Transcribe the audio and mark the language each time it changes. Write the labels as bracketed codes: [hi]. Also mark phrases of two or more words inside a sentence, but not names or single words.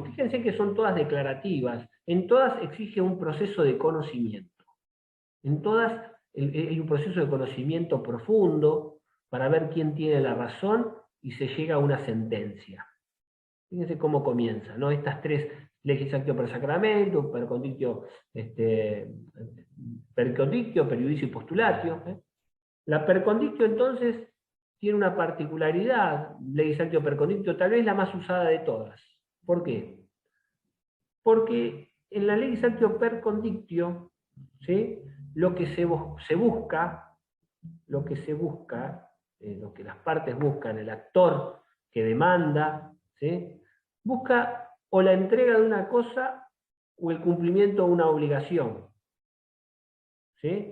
[es] Fíjense que son todas declarativas. En todas exige un proceso de conocimiento. En todas hay un proceso de conocimiento profundo para ver quién tiene la razón y se llega a una sentencia. Fíjense cómo comienza, ¿no? Estas tres: [la] legis actio per sacramento, per conditio, periudicio y postulatio. La per conditio, [es] entonces, tiene una particularidad, [la] legis actio per conditio, [es] tal vez la más usada de todas. ¿Por qué? Porque en la [la] legis actio per conditio, [es] ¿sí?, lo que las partes buscan, el actor que demanda, ¿sí?, busca o la entrega de una cosa o el cumplimiento de una obligación. ¿Sí?